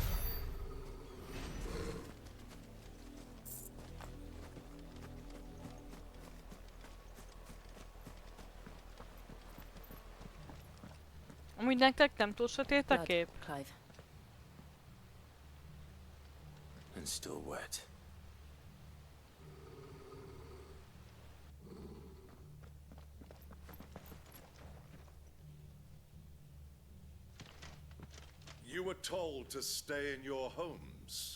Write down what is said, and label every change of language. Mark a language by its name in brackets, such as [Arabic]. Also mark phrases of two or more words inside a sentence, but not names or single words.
[Hungarian] Amúgy nektek nem túl sötét a [English] Blood, [Hungarian] kép? [English] Clive. And still wet. You were told to stay in your homes.